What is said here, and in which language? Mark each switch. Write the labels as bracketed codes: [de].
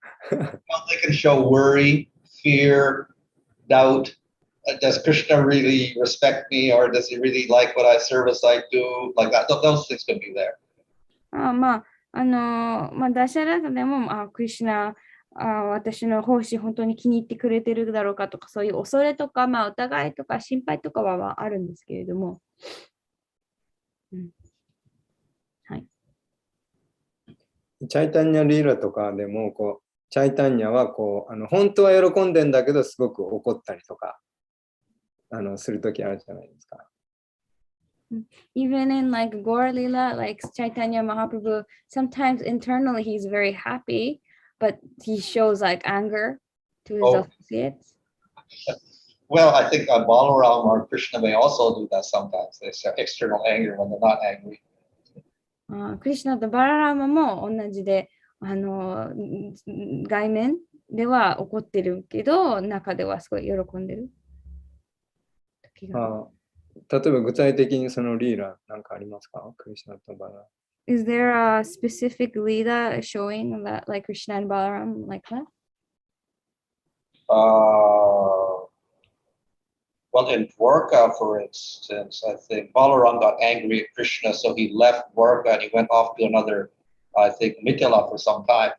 [en] They can show worry, fear, doubt. Does Krishna really respect me, or does he really like what service I do? Like that, those things can be there. [ja] ダシャラサでも、クリシュナ、私の奉仕本当に気に入ってくれてるだろうかとか、そういう恐れとか、疑いとか心配とかはあるんですけれども。はい。チャイタンニャリーラとかでもチャイタンニャは本当は喜んでんだけどすごく怒ったりとかするときあるじゃないですか。 [en] Even in like Gaur Lila, like Chaitanya Mahaprabhu, sometimes internally he's very happy, but he shows like anger to his associates. Well, I think Balaram or Krishna may also do that sometimes. They show external anger when they're not angry. [ja] クリシュナとバララーマも同じで、外面では怒ってるけど、中ではすごい喜んでる時が。あ例えば具体的にそのリーラなんかありますか？クリシュナとバラ。 [en] Is there a specific Lila showing that like Krishna and Balaram like that? Well, in Dwarka, for instance, I think Balaram got angry at Krishna, so he left Dwarka and he went off to another, I think, Mithila for some time.